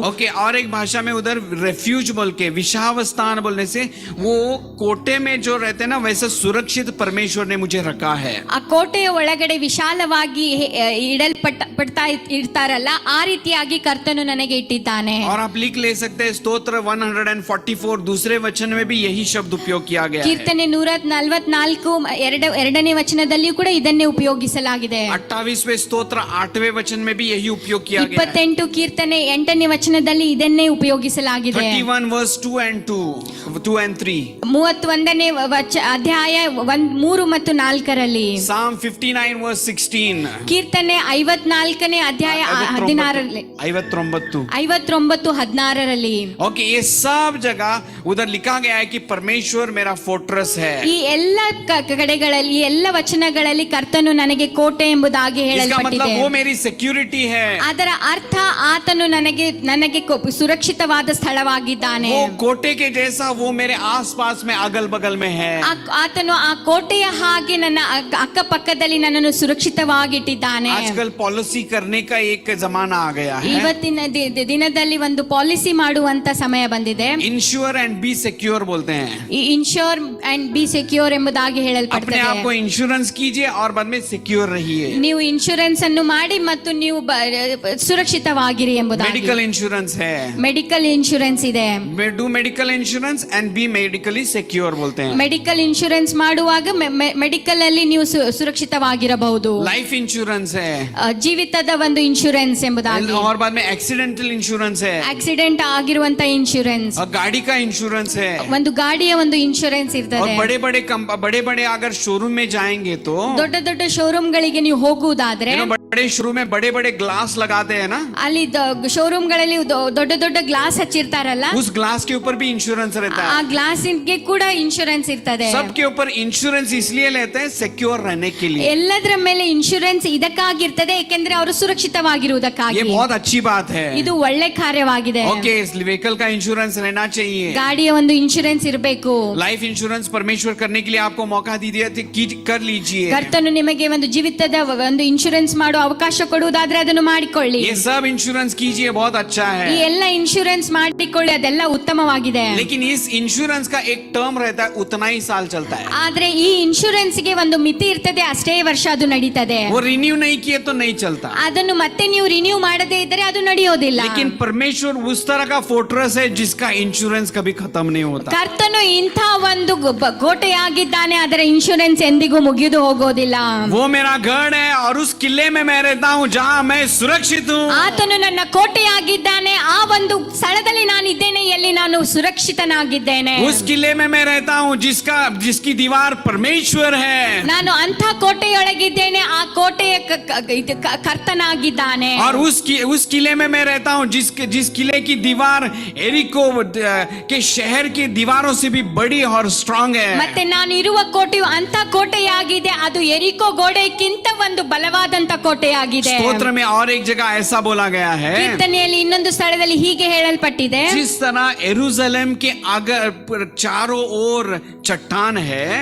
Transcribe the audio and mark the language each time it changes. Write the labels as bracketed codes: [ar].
[hi] Okay, और एक भाषा में उधर रेफ्यूज बोल के विशावस्थान बोलने से वो कोटे में जो रहते हैं ना, वैसा सुरक्षित परमेश्वर ने मुझे रखा है. [kn] ಆ ಕೋಟೆಯ ಒಳಗಡೆ ವಿಶಾಲವಾಗಿ ಇಡಲ್ಪಡ್ತಾ ಇರ್ತಾರಲ್ಲ, ಆ ರೀತಿಯಾಗಿ ಕರ್ತನು ನನಗೆ ಇಟ್ಟಿದ್ದಾನೆ. [hi] और आप लिख ले सकते हैं स्तोत्र 144 दूसरे वचन में भी यही शब्द उपयोग किया गया है. [kn] ಕೀರ್ತನೆ 144 ಎರಡನೇ ವಚನದಲ್ಲಿಯೂ ಕೂಡ ಇದನ್ನೇ ಉಪಯೋಗಿಸಲಾಗಿದೆ. [hi] 28वें स्तोत्र 8वें वचन में भी यही उपयोग किया गया है. [kn] 28 ಕೀರ್ತನೆ 8ನೇ ವಚನದಲ್ಲಿ ಇದನ್ನೇ ಉಪಯೋಗಿಸಲಾಗಿದೆ. [en] 31 verse 2 and 3. [kn] 31ನೇ ಅಧ್ಯಾಯ 3 ಮತ್ತು 4ರಲ್ಲಿ. [en] Psalm 59 verse 16. [kn] ಕೀರ್ತನೆ 54ನೇ ಅಧ್ಯಾಯ 16ರಲ್ಲಿ. 59:16ರಲ್ಲಿ. [hi] ओके, ये सब जगह उधर लिखा गया है कि परमेश्वर मेरा फोर्ट्रेस है. [kn] ಈ ಎಲ್ಲ ಕಡೆಗಳಲ್ಲಿ, ಈ ಎಲ್ಲ ವಚನಗಳಲ್ಲಿ ಕರ್ತನು ನನಗೆ ಕೋಟೆ ಎಂಬುದಾಗಿ [hi] इसका मतलब [kn] ಹೇಳಲ್ಪಟ್ಟಿದೆ. [hi] वो मेरी सिक्योरिटी है. [kn] ಅದರ ಅರ್ಥ ಆತನು ನನಗೆ ಸುರಕ್ಷಿತವಾದ ಸ್ಥಳವಾಗಿದ್ದಾನೆ. [hi] वो कोटे के जैसा वो मेरे आसपास में अगल बगल में है. [kn] ಆತನು ಆ ಕೋಟೆಯ ಹಾಗೆ ನನ್ನ ಅಕ್ಕಪಕ್ಕದಲ್ಲಿ ನನ್ನನ್ನು ಸುರಕ್ಷಿತವಾಗಿಟ್ಟಿದ್ದಾನೆ. [hi] आजकल पॉलिसी करने का एक जमाना आ गया है. [kn] ಇವತ್ತಿನ ದಿನದಲ್ಲಿ ಒಂದು ಪಾಲಿಸಿ ಮಾಡುವಂತ ಸಮಯ ಬಂದಿದೆ. [en] insure and be secure [hi] बोलते हैं. [kn] ಈ [en] insure and be secure [kn] ಎಂಬುದಾಗಿ [hi] अपने [kn] ಹೇಳಲ್ಪಡುತ್ತದೆ. [hi] आप को इंश्योरेंस कीजिए और बाद में सिक्योर रहिए. [kn] ನೀವು ಇನ್ಶೂರೆನ್ಸ್ ಅನ್ನು ಮಾಡಿ ಮತ್ತು ನೀವು ಸುರಕ್ಷಿತವಾಗಿರಿ ಎಂಬುದಾಗಿ. [hi] मेडिकल इंश्योरेंस है. [kn] ಮೆಡಿಕಲ್ ಇನ್ಶೂರೆನ್ಸ್ ಇದೆ. [en] do medical insurance and be medically secure [hi] बोलते हैं. [kn] ಮೆಡಿಕಲ್ ಇನ್ಶೂರೆನ್ಸ್ ಮಾಡುವಾಗ ಮೆಡಿಕಲ್ ಅಲ್ಲಿ ನೀವು ಸುರಕ್ಷಿತವಾಗಿರಬಹುದು. [hi] लाइफ इंश्योरेंस है. [kn] ಜೀವಿತದ ಒಂದು ಇನ್ಶೂರೆನ್ಸ್ ಎಂಬುದಾಗಿ. [hi] और बाद में एक्सीडेंटल इंश्योरेंस है. [kn] ಆಕ್ಸಿಡೆಂಟ್ ಆಗಿರುವಂತ ಇನ್ಶೂರೆನ್ಸ್. [hi] और गाड़ी का इंश्योरेंस है. [kn] ಒಂದು ಗಾಡಿಯ ಒಂದು ಇನ್ಶೂರೆನ್ಸ್ [hi] और [kn] ಇರ್ತದೆ. [hi] बड़े बड़े अगर शोरूम में जाएंगे तो [kn] ದೊಡ್ಡ ದೊಡ್ಡ ಶೋರೂಮ್ ಗಳಿಗೆ ನೀವು ಹೋಗುವುದಾದ್ರೆ, [hi] बड़े शोरूम में बड़े बड़े ग्लास लगाते हैं ना, [kn] ಅಲ್ಲಿ ಶೋರೂಮ್ ಗಳಲ್ಲಿ ದೊಡ್ಡ ದೊಡ್ಡ ಗ್ಲಾಸ್ ಹಚ್ಚಿರ್ತಾರಲ್ಲ, [hi] उस ग्लास के ऊपर भी इंश्योरेंस रहता [kn] ಆ [hi] है. [kn] ಗ್ಲಾಸಿಗೆ ಕೂಡ ಇನ್ಶೂರೆನ್ಸ್ ಇರ್ತದೆ. [hi] सबके ऊपर इंश्योरेंस इसलिए लेते हैं सिक्योर रहने के लिए. [kn] ಎಲ್ಲದರ ಮೇಲೆ ಇನ್ಶೂರೆನ್ಸ್ ಇದಕ್ಕಾಗಿರ್ತದೆ, ಏಕೆಂದ್ರೆ ಅವರು [hi] ये [kn] ಸುರಕ್ಷಿತವಾಗಿರುವುದಕ್ಕಾಗಿ. [hi] बहुत अच्छी बात है. [kn] ಇದು ಒಳ್ಳೆ ಕಾರ್ಯವಾಗಿದೆ. [hi] ओके, इस व्हीकल का इंश्योरेंस रहना चाहिए. [kn] ಗಾಡಿಯ ಒಂದು ಇನ್ಶೂರೆನ್ಸ್ ಇರಬೇಕು. [hi] लाइफ इंश्योरेंस परमेश्वर करने के लिए आपको मौका दी दिया थे, कर लीजिए. [kn] ಕರ್ತನು ನಿಮಗೆ ಒಂದು ಜೀವಿತದ ಒಂದು ಇನ್ಶೂರೆನ್ಸ್ ಮಾಡೋ ಅವಕಾಶ ಕೊಡುವುದಾದ್ರೆ ಅದನ್ನು ಮಾಡಿಕೊಳ್ಳಿ. [hi] ये सब इंश्योरेंस कीजिए, बहुत अच्छा [kn] ಈ [hi] है. [kn] ಎಲ್ಲ ಇನ್ಶೂರೆನ್ಸ್ ಮಾಡಿಕೊಳ್ಳಿ, ಅದೆಲ್ಲ ಉತ್ತಮವಾಗಿದೆ. [hi] लेकिन इस इंश्योरेंस का एक टर्म रहता है, उतना ही साल चलता है. [kn] ಆದ್ರೆ ಈ ಇನ್ಶೂರೆನ್ಸ್ ಗೆ ಒಂದು ಮಿತಿ ಇರ್ತದೆ, ಅಷ್ಟೇ ವರ್ಷ ಅದು ನಡೀತದೆ. [hi] वो रिन्यू नहीं किए तो नहीं चलता. [kn] ಅದನ್ನು ಮತ್ತೆ ನೀವು ರಿನ್ಯೂ ಮಾಡದೇ ಇದ್ದರೆ ಅದು ನಡೆಯೋದಿಲ್ಲ. [hi] लेकिन परमेश्वर उस तरह का फोर्ट्रेस है जिसका इंश्योरेंस कभी खत्म नहीं होता. [kn] ಕರ್ತನು ಇಂಥ ಒಂದು ಕೋಟೆಯಾಗಿದ್ದಾನೆ, ಅದರ ಇನ್ಶೂರೆನ್ಸ್ ಎಂದಿಗೂ ಮುಗಿದು ಹೋಗೋದಿಲ್ಲ. [hi] वो मेरा गढ़ है और उस किले में मैं रहता हूँ जहाँ मैं सुरक्षित हूँ. [kn] ಆತನು ನನ್ನ ಕೋಟೆಯಾಗಿದ್ದಾನೆ, ಆ ಒಂದು ಸ್ಥಳದಲ್ಲಿ ನಾನು ಇದ್ದೇನೆ, ಎಲ್ಲಿ ನಾನು ಸುರಕ್ಷಿತನಾಗಿದ್ದೇನೆ. [hi] उस किले में मैं रहता हूँ जिसकी दीवार परमेश्वर है. [kn] ನಾನು ಅಂಥ ಕೋಟೆಯೊಳಗಿದ್ದೇನೆ, ಆ ಕೋಟೆಯ ಕರ್ತನಾಗಿದ್ದಾನೆ. [hi] और उस किले में मैं रहता हूँ जिस किले की दीवार एरिको के शहर की दीवारों से भी बड़ी और स्ट्रांग है. [kn] ಮತ್ತೆ ನಾನು ಇರುವ ಕೋಟೆಯು ಅಂತ ಕೋಟೆಯಾಗಿದೆ, ಅದು ಎರಿಕೋ ಗೋಡೆಗಿಂತ ಒಂದು ಬಲವಾದಂತ ಕೋಟೆಯಾಗಿದೆ. [hi] स्तोत्र में और एक जगह ऐसा बोला गया है, [kn] ಕೀರ್ತನೆಯಲ್ಲಿ ಇನ್ನೊಂದು ಸ್ಥಳದಲ್ಲಿ ಹೀಗೆ ಹೇಳಲ್ಪಟ್ಟಿದೆ, [hi] जिस तरह यरूशलेम के अगर चारों ओर चट्टान है,